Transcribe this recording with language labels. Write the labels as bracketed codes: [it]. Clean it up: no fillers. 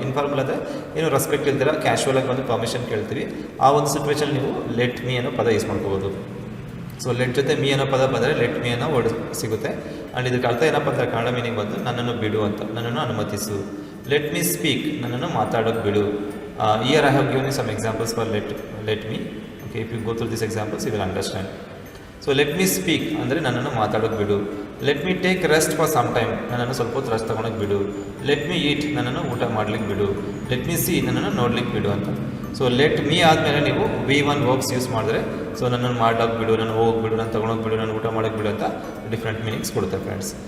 [kn] Informal ಅಂದರೆ ಏನು respect ಇಲ್ದಿರ ಕ್ಯಾಶುವಲಾಗಿ ಬಂದು ಪರ್ಮಿಷನ್ ಕೇಳ್ತೀವಿ. ಆ ಒಂದು ಸಿಚುವೇಷನ್ ನೀವು ಲೆಟ್ ಮೀ ಅನ್ನೋ ಪದ ಯೂಸ್ ಮಾಡ್ಕೋಬೋದು. ಸೊ ಲೆಟ್ ಜೊತೆ ಮೀ ಅನ್ನೋ ಪದ ಬಂದರೆ ಲೆಟ್ ಮೀ ಅನ್ನೋ ವರ್ಡ್ ಸಿಗುತ್ತೆ. ಆ್ಯಂಡ್ ಇದಕ್ಕೆ ಅರ್ಥ ಏನಪ್ಪ ಅಂದರೆ ಕನ್ನಡ ಮೀನಿಂಗ್ ಬಂದು ನನ್ನನ್ನು ಬಿಡು ಅಂತ, ನನ್ನನ್ನು ಅನುಮತಿಸು. [en] let me speak, [kn] ನನ್ನನ್ನು ಮಾತಾಡೋಕ್ಕೆ ಬಿಡು. [en] Here I have given you some examples for let me. Okay, if you go through these examples, you will understand. So let me speak [kn] ಅಂದರೆ ನನ್ನನ್ನು ಮಾತಾಡೋಕ್ಕೆ ಬಿಡು. [en] let me take rest for some time, [kn] ನನ್ನನ್ನು ಸ್ವಲ್ಪ ಹೊತ್ತು rest ತೊಗೊಳಕ್ಕೆ ಬಿಡು. [en] let me eat, [kn] ನನ್ನನ್ನು ಊಟ ಮಾಡ್ಲಿಕ್ಕೆ ಬಿಡು. [en] let me see, [kn] ನನ್ನನ್ನು ನೋಡ್ಲಿಕ್ಕೆ ಬಿಡು ಅಂತ. ಸೊ ಲೆಟ್ ಮೀ ಆದಮೇಲೆ ನೀವು V1 ವರ್ಬ್ಸ್ ಯೂಸ್ ಮಾಡಿದ್ರೆ, ಸೊ ನನ್ನನ್ನು ಮಾಡೋಕ್ಕೆ ಬಿಡು, ನಾನು ಹೋಗ್ಬಿಡು, ನಾನು ತೊಗೊಳಕ್ಕೆ ಬಿಡು, ನಾನು ಊಟ ಮಾಡೋಕ್ಕೆ ಬಿಡು ಅಂತ ಡಿಫ್ರೆಂಟ್ ಮೀನಿಂಗ್ಸ್ ಕೊಡುತ್ತೆ ಫ್ರೆಂಡ್ಸ್.